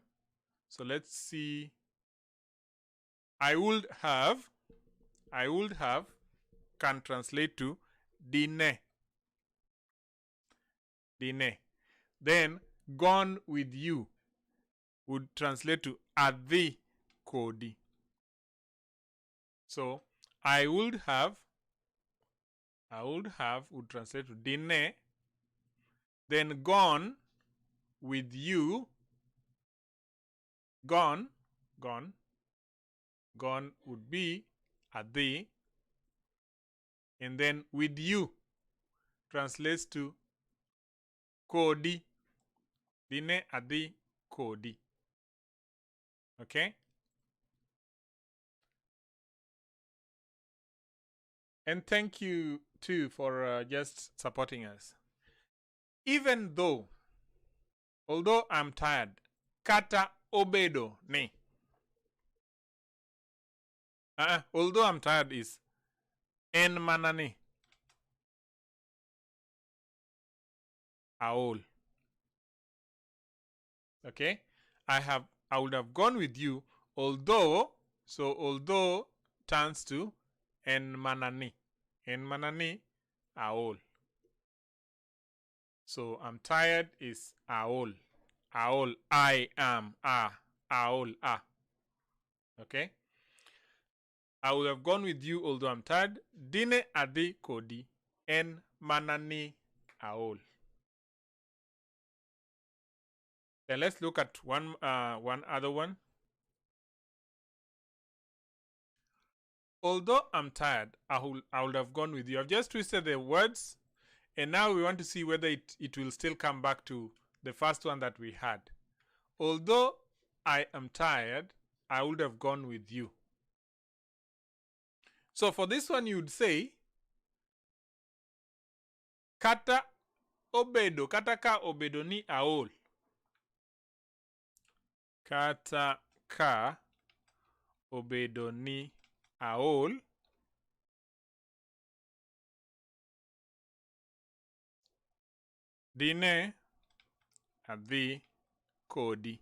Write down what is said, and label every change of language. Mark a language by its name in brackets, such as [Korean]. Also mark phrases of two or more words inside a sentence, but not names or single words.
[English] So let's see. I would have can translate to dine. Then gone with you would translate to [Luo (Kenya and Tanzania)] adhi kodi. [English] So I would have would translate to dine. Then gone with you. Gone would be adhi. And then with you translates to kodi. [Luo (Kenya and Tanzania)] Dine adhi kodi. [English] Okay? And thank you too for just supporting us. Even though, although I'm tired, [Luo (Kenya and Tanzania)] kata obedo ne. [English] Although I'm tired is [Luo (Kenya and Tanzania)] en manane. Aol. [English] Okay? I would have gone with you, although, so although turns to [Luo (Kenya and Tanzania)] en manani. En manani, aol. [English] So I'm tired is aol. [Luo (Kenya and Tanzania)] Aol, [English] I am, [Luo (Kenya and Tanzania)] aol, a. [English] Okay? I would have gone with you although I'm tired. [Luo (Kenya and Tanzania)] Dine adhi kodi en manani aol. [English] Then let's look at one other one. Although I'm tired, I would have gone with you. I've just twisted the words, and now we want to see whether it will still come back to the first one that we had. Although I am tired, I would have gone with you. So for this one, you would say, [Luo (Kenya and Tanzania)] kata obedo, kata ka obedo ni aol. Kata ka obedo ni aol. Dine adhi kodi.